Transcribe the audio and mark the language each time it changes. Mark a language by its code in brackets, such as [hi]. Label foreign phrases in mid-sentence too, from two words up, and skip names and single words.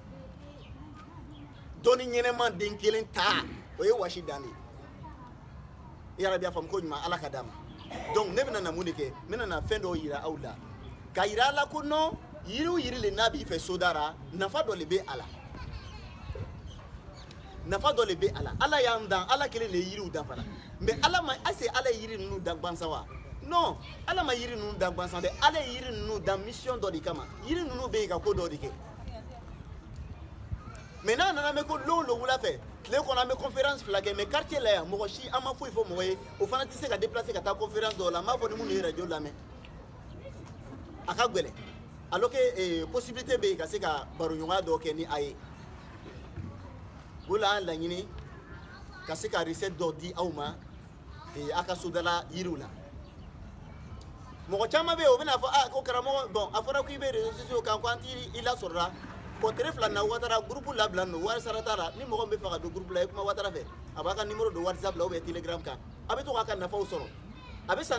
[bm] dɔnni ɲɛnɛma den kelen ta o ye wasi dan de ye yarabi a faamu ko ɲuman ala ka d'a ma donc ne bɛna na mun de kɛ n bɛna na fɛn dɔw yira aw la ka yira a la ko non yiri o yiri le n'a b'i fɛ sodara nafa dɔ de bɛ a la nafa dɔ de bɛ a la ala y'an dan ala kelen de ye yiriw dan fana mais ala ma [fr] est-ce que [bm] ala ye yiri ninnu dan gansan wa non ala ma yiri ninnu dan gansan dɛ ala ye yiri ninnu dan mission dɔ de kama yiri ninnu bɛ yen ka ko dɔ de kɛ mais n'a nana mɛn ko lon wula fɛ tile kɔnɔ an bɛ conférence fila kɛ [fr] mais quartier [bm] la yan mɔgɔ si an ma foyi fɔ mɔgɔ ye o fana tɛ se ka déplacer ka taa conférence dɔw la n b'a fɔ ni minnu ye radio lamɛn a ka gɛlɛn [fr] alors que possibilité [bm] bɛ yen ka se ka baroɲɔgɔnya dɔw kɛ ni a ye o la an laɲini ka se ka recette dɔw di aw ma a ka sodala yiriw la mɔgɔ caman bɛ yen o bɛna fɔ ko karamɔgɔ bon a fɔra k'i bɛ [fr] réseaux sociaux [bm] kan ko an t'i lasɔrɔla kɔtere fila na watara groupe labila no wari sara t'a la ni mɔgɔ min bɛ fɛ ka don groupe la i kuma watara fɛ a b'a ka numéro don WhatsApp la [fr] ou bien [bm] Telegram kan a bɛ to k'a ka nafaw sɔrɔ a bɛ